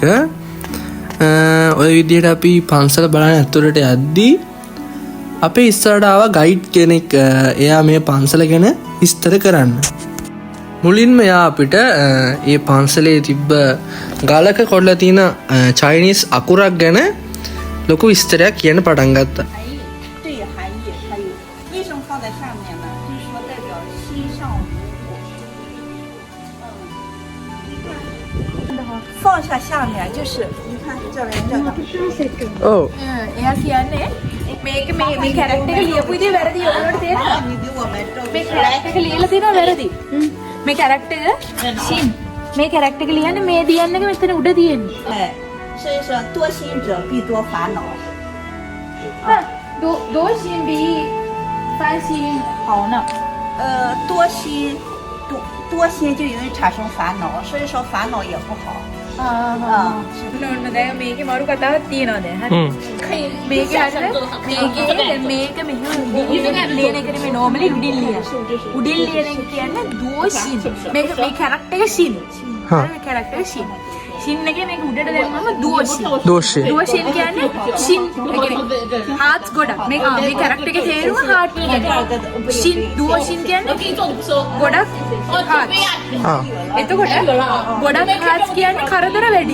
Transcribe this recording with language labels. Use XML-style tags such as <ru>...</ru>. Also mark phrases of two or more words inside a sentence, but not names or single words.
<si>ඔය විදිහට අපි පන්සල බලන්න ඇතුළට යද්දී අපේ ඉස්සරහට ආව ගයිඩ් කෙනෙක්. එයා මේ පන්සල ගැන විස්තර කරන්න. මුලින්ම එයා අපිට ඒ පන්සලේ තිබ්බ ගලක කොටලා තියෙන චයිනීස් අකුරක් ගැන ලොකු විස්තරයක් කියන්න පටන් ගත්තා.</si> <zh>这个含义还有为什么放在上面呢？就是说代表心上无我。放下下面就是你看这边这个。</zh> <si>ඔව්. එයා කියන්නේ මේක මේ කැරක්ටර් එක ලියපු විදිහ වැරදි ඔයාලට තේරෙනවද? මේ කැරක්ටර් එක ලියලා තියෙනවා වැරදි. මේ කැරක්ටර් එක ෂින් මේ කැරක්ටර් එක ලියන්නේ මේ දියන්න එක මෙතන උඩ තියෙන්නේ.</si> <zh>哎，所以说多心者必多烦恼。多心比烦心好呢。多心就容易产生烦恼，所以说烦恼也不好。</zh> <si>නෝන්න දැන් මේකේ මරු කතාවක් තියෙනවා දැන් හරි මේකේ අර මේකේ දැන් මේක මෙහෙම උඩින් ලියන එකට මේ normally උඩින් ලියන එක කියන්නේ දෝෂින් මේක මේ කැරක්ටර් එක ෂින් හරි මේ කැරක්ටර් එක ෂින් ෂින් එකේ මේක උඩට දැම්මම දෝෂින් දෝෂින් කියන්නේ ෂින් ඒ කියන්නේ හාට් ගොඩක් මේ කැරක්ටර් එකේ තේරුම හාට් කියන්නේ ෂින් දෝෂින් කියන්නේ ගොඩක් හාට් එතකොට ගොඩක් හාට් කියන්නේ කරදර වැඩි</si>